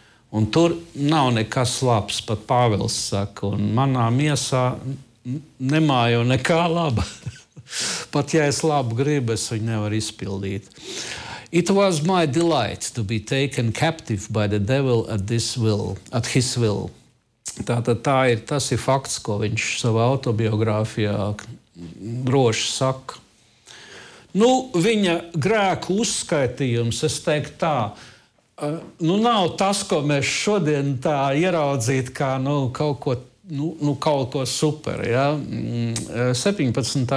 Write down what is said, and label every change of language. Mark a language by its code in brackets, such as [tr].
[lv] Un tur nav nekas labs, pat Pāvils saka, un manā miesā nemājo nekā laba. Pat ja es labu gribu, es viņu nevaru izpildīt. [en] It was my delight to be taken captive by the devil at his will. [lv] Tātad tā ir, tas ir fakts, ko viņš savā autobiogrāfijā droši saka. Nu, viņa grēku uzskaitījums, es teiktu tā, nu, nav tas, ko mēs šodien tā ieraudzīt, kā nu, kaut ko super. Ja? 17.